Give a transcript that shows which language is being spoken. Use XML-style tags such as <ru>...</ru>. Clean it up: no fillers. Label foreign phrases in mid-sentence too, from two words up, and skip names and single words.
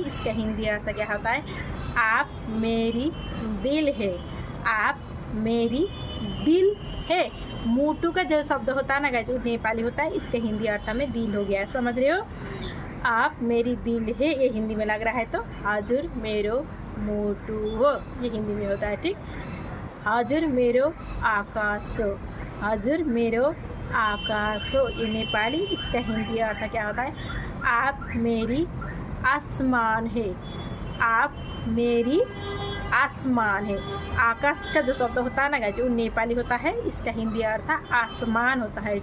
<hi>इसका हिंदी अर्थ क्या होता है? आप मेरी दिल है, आप मेरी दिल है। मुटु का जो शब्द होता है ना गाइस, वो नेपाली होता है। इसके हिंदी अर्थ में दिल हो गया है, समझ रहे हो? आप मेरी दिल है, ये हिंदी में लग रहा है तो</hi> <ne>हजुर मेरो मुटु हो,</ne> <hi>ये हिंदी में होता है। ठीक,</hi> <ne>हजुर मेरो आकाश हो, हजुर मेरो आकाश हो,</ne> <hi>ये नेपाली। इसका हिंदी अर्थ क्या होता है? आप मेरी आसमान है, आप मेरी आसमान है। आकाश का जो शब्द होता है ना गाइस, वो नेपाली होता है। इसका हिंदी अर्थ आसमान होता है।</hi>